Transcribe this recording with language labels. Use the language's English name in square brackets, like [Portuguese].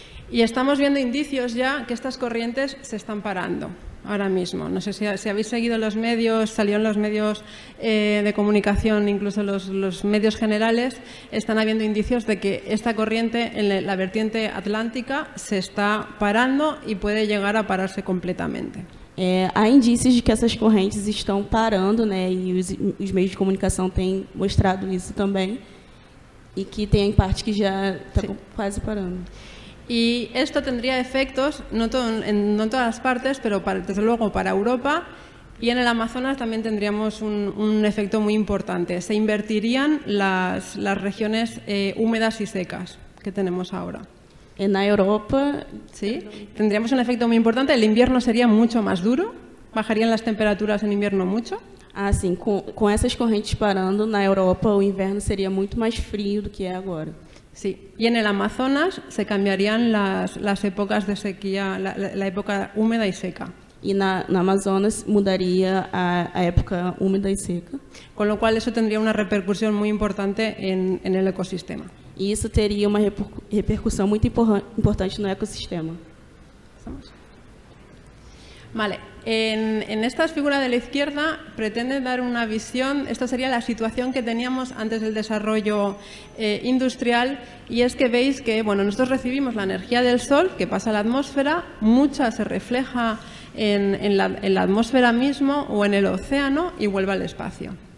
[Spanish] Y estamos viendo indicios ya que estas corrientes se están parando ahora mismo. No sé si habéis seguido los medios, salió en los medios de comunicación, incluso los medios generales, están habiendo indicios de que esta corriente en la vertiente atlántica se está parando y puede llegar a pararse completamente. [Portuguese] Há indícios de que essas correntes estão parando, né, e os meios de comunicação têm mostrado isso também, e que tem parte que já está quase parando. [Spanish] Y esto tendría efectos, no en todas las partes, pero desde luego para Europa, y en el Amazonas también tendríamos un efecto muy importante. Se invertirían las regiones húmedas y secas que tenemos ahora. En Europa, ¿sí? Tendríamos un efecto muy importante. El invierno sería mucho más duro, bajarían las temperaturas en invierno mucho. [Portuguese] Ah, sim, com essas correntes parando, na Europa o inverno seria muito mais frio do que é agora. [Spanish] Sí, y en el Amazonas se cambiarían las épocas de sequía, la época húmeda y seca. [Portuguese] E na Amazonas mudaria a época úmida e seca. [Spanish] Con lo cual eso tendría una repercusión muy importante en el ecosistema. [Portuguese] E isso teria uma repercussão muito importante no ecossistema. [Spanish] Vale, en esta figura de la izquierda pretende dar una visión, esta sería la situación que teníamos antes del desarrollo industrial, y es que veis que nosotros recibimos la energía del sol que pasa a la atmósfera, mucha se refleja en la atmósfera mismo o en el océano y vuelve al espacio.